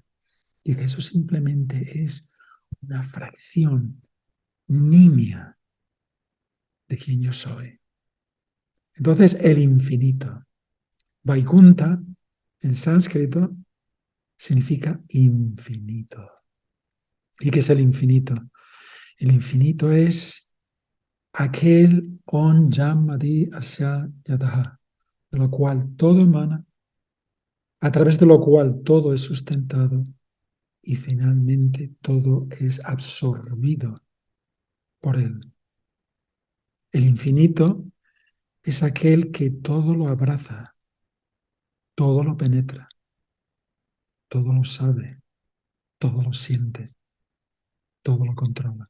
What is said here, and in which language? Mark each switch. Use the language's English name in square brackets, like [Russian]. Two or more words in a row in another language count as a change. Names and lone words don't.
[Spanish] Dice, eso simplemente es una fracción nimia de quien yo soy. Entonces, el infinito. Vaikunta, en sánscrito, significa infinito. ¿Y qué es el infinito? El infinito es aquel [Sanskrit] on yamadi asya yadaha, [Spanish] de lo cual todo emana, a través de lo cual todo es sustentado y finalmente todo es absorbido por él. El infinito es aquel que todo lo abraza, todo lo penetra, todo lo sabe, todo lo siente, todo lo controla.